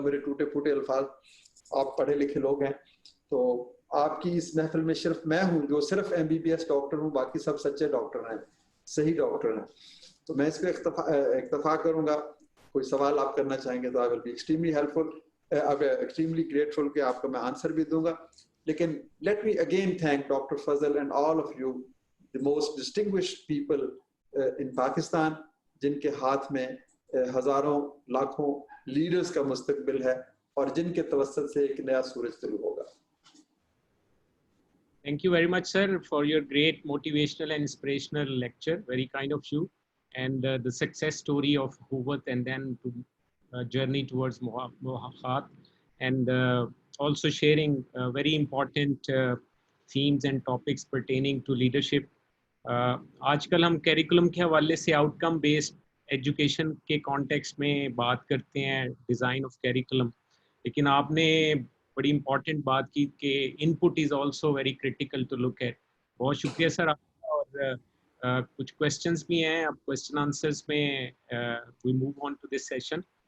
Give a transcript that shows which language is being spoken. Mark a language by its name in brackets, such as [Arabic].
[Urdu] میرے ٹوٹے پھوٹے الفاظ، آپ پڑھے لکھے لوگ ہیں، تو آپ کی اس محفل میں صرف میں ہوں جو صرف MBBS ڈاکٹر ہوں، باقی سب سچے ڈاکٹر ہیں، صحیح ڈاکٹر ہیں. تو میں اس پہ اکتفا کروں گا. کوئی سوال آپ کرنا چاہیں گے تو [English] I will be extremely helpful, extremely grateful [Urdu] کہ آپ کو میں آنسر بھی دوں گا. لیکن [English] let me again thank Dr. [Urdu] Fazal [English] and all of you, the most distinguished people in Pakistan, [Urdu] جن کے ہاتھ میں ہزاروں لاکھوں لیڈرز کا مستقبل ہے اور جن کے توسط سے ایک نیا سورج طلوع ہوگا. [English] Thank you very much, sir, for your great motivational and inspirational lecture. Very kind of you. And the success story of Huwat and then to journey towards Muwafaqat, and also sharing very important themes and topics pertaining to leadership. [Urdu] آج کل ہم curriculum کے حوالے سے out کم based education کے context میں بات کرتے ہیں، ڈیزائن آف کیریکولم، لیکن آپ نے بڑی امپورٹنٹ بات کی کہ [English] Input is also very critical to look at. [Urdu] بہت شکریہ سر آپ کا. اور کچھ کوشچنس بھی ہیں، اب کوشچن آنسرس میں [English] We move on to this session.